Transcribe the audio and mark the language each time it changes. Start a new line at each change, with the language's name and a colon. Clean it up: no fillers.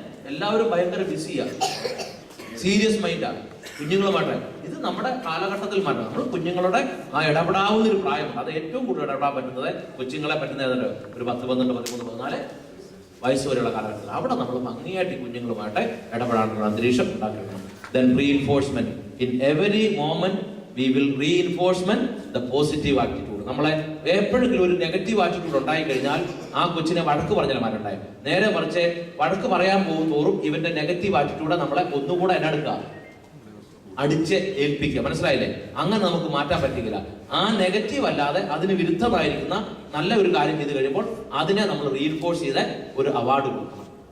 Malayalam: എല്ലാവരും ഭയങ്കര ബിസിയാണ്, സീരിയസ് മൈൻഡാണ് കുഞ്ഞുങ്ങളുമായിട്ട്. ഇത് നമ്മുടെ കാലഘട്ടത്തിൽ മാറ്റണം. നമ്മൾ കുഞ്ഞുങ്ങളുടെ ആ ഇടപെടാവുന്ന ഒരു പ്രായമുണ്ട്. അത് ഏറ്റവും കൂടുതൽ ഇടപെടാൻ പറ്റുന്നത് കൊച്ചുങ്ങളെ പറ്റുന്നത് ഒരു 10, 12, 13, 14 വയസ്സ് വരെയുള്ള കാലഘട്ടത്തിൽ. അവിടെ നമ്മൾ ഭംഗിയായിട്ട് കുഞ്ഞുങ്ങളുമായിട്ട് ഇടപെടാനുള്ള അന്തരീക്ഷം ഉണ്ടാക്കിയെടുക്കണം.
English: Then reinforcement. In every moment we will reinforcement the positive attitude.
Malayalam: നമ്മളെ എപ്പോഴെങ്കിലും ഒരു നെഗറ്റീവ് ആറ്റിറ്റ്യൂഡ് ഉണ്ടായി കഴിഞ്ഞാൽ ആ കൊച്ചിനെ വഴക്ക് പറഞ്ഞാൽ മാറ്റുണ്ടായി. നേരെ മറിച്ച് വഴക്ക് പറയാൻ പോകും തോറും ഇവന്റെ നെഗറ്റീവ് ആറ്റിറ്റ്യൂഡ് നമ്മളെ ഒന്നുകൂടെ എന്നെടുക്കുക, അടിച്ച് ഏൽപ്പിക്കുക. മനസ്സിലായില്ലേ? അങ്ങനെ നമുക്ക് മാറ്റാൻ പറ്റില്ല. ആ നെഗറ്റീവ് അല്ലാതെ അതിന് വിരുദ്ധമായിരിക്കുന്ന നല്ല ഒരു കാര്യം ചെയ്ത് കഴിയുമ്പോൾ അതിനെ നമ്മൾ റീഇൻഫോഴ്സ് ചെയ്ത് ഒരു അവാർഡ് കൊടുക്കണം.